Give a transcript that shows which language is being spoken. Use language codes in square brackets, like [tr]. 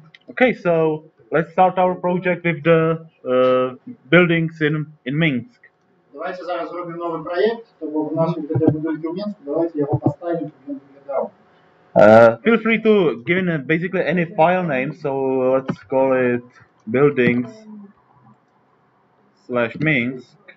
[en] Okay, so let's start our project with the buildings in Minsk. [uk] Давайте зараз зробимо новий проєкт, тому в нас буде будинки в Мінську, давайте його поставимо, щоб він виглядав. [en] Feel free to give in basically any file name, so let's call it buildings/Minsk.